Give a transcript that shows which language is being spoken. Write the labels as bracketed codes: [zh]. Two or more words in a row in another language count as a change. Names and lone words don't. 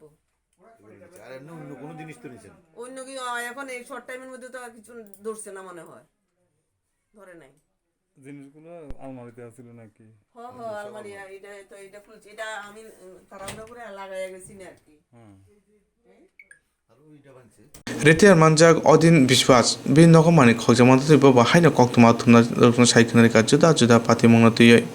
[bn] আর এমনি অন্য কোনো জিনিস তো নিছেন অন্য কি এখন এই [en] short time [bn] মধ্যে তো আর কিছু ধরছে না মনে হয় ধরে নাই জিনিসগুলো আলমারিতে আছিল নাকি আলমারি এটা খুলছি এটা আমি তাড়াহুড়া করে লাগাইয়া গেছি না আর কি [trp] Retiar Manjak Odin Biswas, Bin Nokomani Khokjakmai Bahaino Koktomatuna Saikanarika Juda Patimung